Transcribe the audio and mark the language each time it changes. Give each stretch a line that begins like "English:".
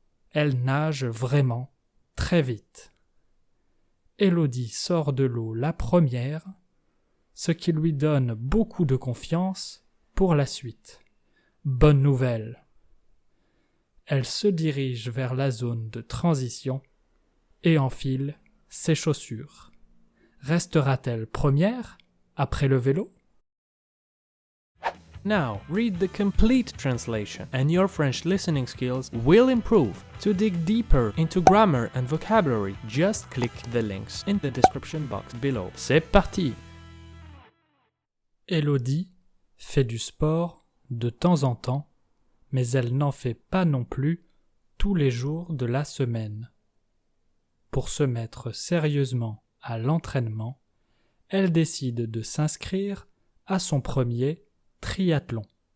French: Elle nage vraiment très vite. Élodie sort de l'eau la première, ce qui lui donne beaucoup de confiance pour la suite. Bonne nouvelle. Elle se dirige vers la zone de transition et enfile ses chaussures. Restera-t-elle première après le vélo?
English: Now, read the complete translation, and your French listening skills will improve. To dig deeper into grammar and vocabulary, just click the links in the description box below.
French: C'est parti! Élodie fait du sport de temps en temps, mais elle n'en fait pas non plus tous les jours de la semaine. Pour se mettre sérieusement à l'entraînement, elle décide de s'inscrire à son premier triathlon.